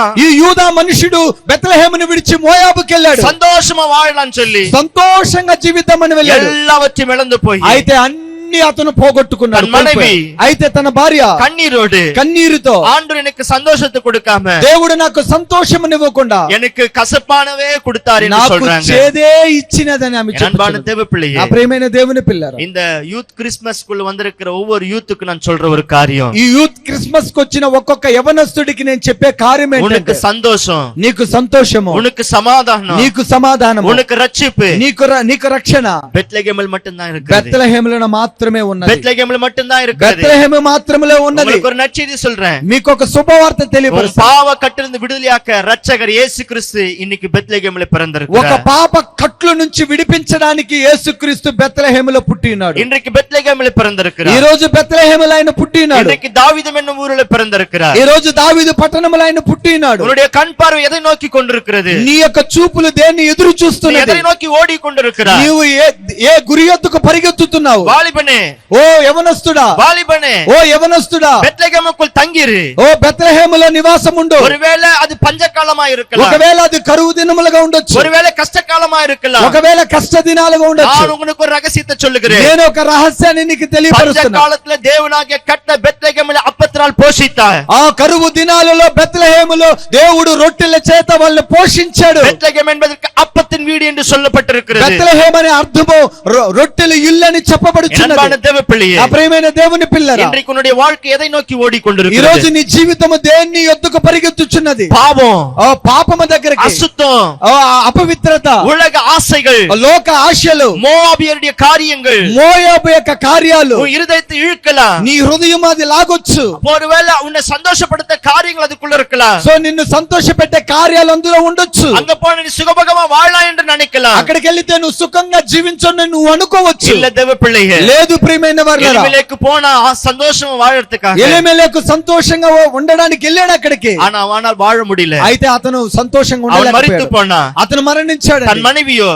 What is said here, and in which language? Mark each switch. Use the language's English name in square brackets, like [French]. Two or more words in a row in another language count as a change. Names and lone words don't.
[Telugu] ఈ యూదా మనుషుడు బెత్లెహేమును విడిచి మోయాబుకి వెళ్ళాడు. [Tamil] సంతోషமா வாழலாம் சொல்லி [Telugu] సంతోషంగా జీవిద్దామని వెళ్ళాడు. [Tamil] எல்லாவற்றையும் இழந்து போய் [Telugu] అయితే అన్ని అన్ని అతను పోగొట్టుకున్నాడు, తన మనవి, కోల్పోయాడు. అయితే తన భార్య [Tamil] கண்ணீரோடு [Telugu] కన్నీరుతో [Tamil] ஆண்டவர் எனக்கு சந்தோஷத்தை கொடுக்காம [Telugu] దేవుడు నాకు సంతోషమునివ్వకుండా [Tamil] எனக்கு కసపానవే கொடுத்தார் என்று [Telugu] నాకు [Tamil] சொல்றாங்க. [Telugu] చేదే ఇచ్చినదని ఆమె [Tamil] என் அன்பான [Telugu] చెప్పుచున్నది. [Tamil] தேவ பிள்ளையே, [Telugu] నా ప్రియమైన దేవుని పిల్లరా, [Tamil] இந்த யூத் கிறிஸ்மஸ்க்குள்ள வந்திருக்கிற ஒவ்வொரு யூத்துக்கு நான் சொல்ற ஒரு காரியம், [Telugu] ఈ యూత్ క్రిస్మస్ కు వచ్చిన ఒక్కొక్క యవనస్తుడికి నేను చెప్పే కార్యం [Tamil] உனக்கு [Telugu] ఏంటంటే [Tamil] சந்தோஷம், [Telugu] నీకు సంతోషము, [Tamil] உனக்கு சமாதானம், [Telugu] నీకు సమాధానము, [Tamil] உனக்கு ரட்சிப்பு [Telugu] నీకు రక్షణ [Tamil] பெத்லகேமில் மட்டும்தான் இருக்குது. [Telugu] బెత్లెహేములో మాత్రమే ఉన్నది. [Tamil] பெத்லகேமில் மட்டும்தான் இருக்குது. [Telugu] బెత్లెహేము మాత్రమే ఉన్నది. [Tamil] உங்களுக்கு ஒரு நற்செய்தி சொல்றேன். [Telugu] మీకు ఒక శుభవార్త [Tamil] உன் [Telugu] తెలియపరుస్తాను. [Tamil] பாவ கட்டிலிருந்து விடுதலையாக்க ரட்சகர் இயேசு கிறிஸ்து இன்னைக்கு பெத்லகேமில் [Telugu] ఒక [Tamil] பிறந்திருக்கிறார். [Telugu] పాప కట్లు నుంచి విడిపించడానికి యేసుక్రీస్తు బెత్లెహేములో పుట్టినాడు. [Tamil] இன்றைக்கு பெத்லகேமில் [Telugu] ఈ [Tamil] பிறந்திருக்கிறார். [Telugu] రోజు బెత్లెహేములో ఆయన పుట్టినాడు. [Tamil] இன்றைக்கு தாவீது என்னும் ஊரில் பிறந்திருக்கிறார். [Telugu] ఈ రోజు దావీదు పట్టణంలో ఆయన పుట్టినాడు. [Tamil] உன்னுடைய கண் பார்வை எதை நோக்கி கொண்டிருக்கிறது? [Telugu] నీ యొక్క చూపులు దేన్ని ఎదురు [Tamil] நீ [Telugu] చూస్తున్నది? [Tamil] எதை நோக்கி ஓடிக்கொண்டிருக்கிறாய்? [Telugu] నీవు ఏ గురి ఎత్తుకు పరిగెత్తుతున్నావు? [Tamil] வாலிபனே, [Telugu] ఓ యవనస్తుడా, [Tamil] வாலிபனே, [Telugu] ఓ యవనస్తుడా, [Tamil] பெத்லகேமுக்குள் தங்கிரு. [Telugu] ఓ బెత్లెహేములో నివాసం ఉండు. [Tamil] ஒருவேளை அது பஞ்சகாலமா இருக்கலாம், [Telugu] ఒకవేళ అది కరువు దినములుగా ఉండొచ్చు, [Tamil] ஒருவேளை కష్టకాలமா இருக்கலாம். [Telugu] ఒకవేళ కష్ట దినాలుగా ఉండొచ్చు. [Tamil] நான் உங்களுக்கு ஒரு ரகசியத்தை சொல்லுகிறேன். [Telugu] నేను ఒక రహస్యాన్ని నీకు తెలియపరుస్తున్నా. [Tamil] பஞ்சகாலத்துல தேவனாகிய கட்ட பெத்லகேமில் அப்பத்தினால் போஷித்தார். [Telugu] ఆ కరువు దినాలలో బెత్లెహేములో దేవుడు రొట్టెల చేత వాళ్ళని పోషించాడు. [Tamil] பெத்லகேம் என்பதற்கு அப்பத்தின் வீடு என்று சொல்லப்பட்டிருக்கிறது. [Telugu] బెత్లెహేమ్ అనే అర్థము రొట్టెల ఇల్లు అని చెప్పబడుచున్నది. [Tamil] அன்பான தேவ பிள்ளையே, [Telugu] నా ప్రియమైన దేవుని పిల్లరా, [Tamil] இன்றைக்கு உன்னுடைய வாழ்க்கை எதை நோக்கி [Telugu] ఈ [Tamil] ஓடிக்கொண்டிருக்கிறது? [Telugu] రోజు నీ జీవితము దేన్ని యొద్దకు పరిగెత్తుచున్నది? [Tamil] பாவம், [Telugu] ఆ పాపము దగ్గరికి, [Tamil] அசுத்தம், [Telugu] ఆ అపవిత్రత, [Tamil] உலக ஆசைகள், [Telugu] ఆ లోక ఆశలు, [Tamil] மோவாபியருடைய காரியங்கள் [Telugu] మోయాబు యొక్క కార్యాలు [Tamil] உன் இருதயத்தை இழுக்கலாம். [Telugu] నీ హృదయం అది లాగొచ్చు. [Tamil] ஒருவேளை உன்னை சந்தோஷப்படுத்த காரியங்கள் அதுக்குள்ள இருக்கலாம். [Telugu] సో నిన్ను సంతోష పెట్టే కార్యాలు అందులో ఉండొచ్చు. [Tamil] அங்க போன நீ சுகபகமா வாழலாம் என்று நினைக்கலாம். [Telugu] అక్కడికి వెళ్తే నువ్వు సుఖంగా జీవించొని నువ్వు అనుకోవచ్చు. [Tamil] இல்ல தேவ பிள்ளையே, [Telugu] లేదు ప్రియమైన వారలారా, [Tamil] எலிமெலேக்கு போனா சந்தோஷமா வாழறதுக்காக, [Telugu] ఎలీమెలెకు సంతోషంగా ఉండడానికి వెళ్ళాడు అక్కడికి. [Tamil] ஆனால் வாழ முடியல. [Telugu] అయితే అతను సంతోషంగా [Tamil] அவன் மரித்து [Telugu] ఉండలేకపోయాడు. [Tamil] போனா, [Telugu] అతను మరణించాడు. [Tamil] தன் மனைவியோ